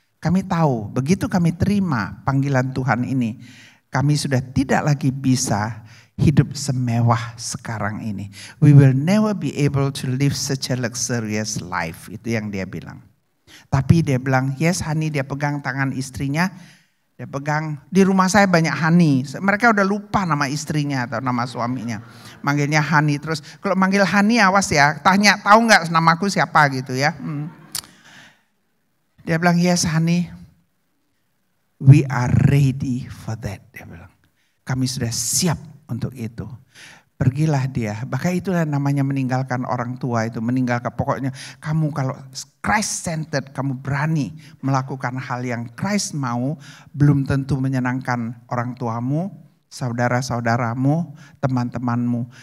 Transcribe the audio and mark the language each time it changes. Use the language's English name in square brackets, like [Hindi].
[Indonesian] Kami tahu, begitu kami terima panggilan Tuhan ini, kami sudah tidak lagi bisa hidup semewah sekarang ini. [English] We will never be able to live such a luxurious life. [Indonesian] Itu yang dia bilang. Tapi dia bilang, [English] yes honey, [Indonesian] dia pegang tangan istrinya. Dia pegang, di rumah saya banyak honey. Mereka udah lupa nama istrinya atau nama suaminya. Manggilnya honey. Terus kalau manggil honey awas ya, tanya tahu nggak namaku siapa gitu ya. Dia bilang, [English] yes honey, we are ready for that. [Indonesian] Dia bilang, kami sudah siap untuk itu. Pergilah dia. Bahkan itulah namanya meninggalkan orang tua itu. Meninggalkan, pokoknya kamu kalau Christ centered, kamu berani melakukan hal yang Christ mau, belum tentu menyenangkan orang tuamu, saudara-saudaramu, teman-temanmu.